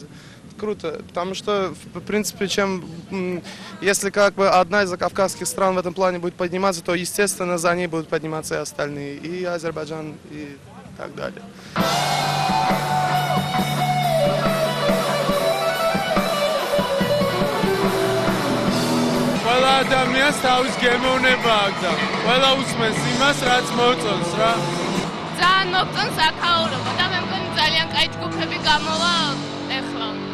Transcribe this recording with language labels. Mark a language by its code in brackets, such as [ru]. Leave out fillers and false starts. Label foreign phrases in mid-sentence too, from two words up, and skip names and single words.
[ru] Круто, потому что, в принципе, если как бы одна из закавказских стран в этом плане будет подниматься, то, естественно, за ней будут подниматься и остальные, и Азербайджан, и так далее. [ka] ყველა ადამიანს თავის გემოვნება აქვს და ყველა უსმენს იმას, რაც მოწონს რა. ძალიან მოწონს აქაურობა და მე მგონი ძალიან კაი ჯგუფები გამოვა ეხლა.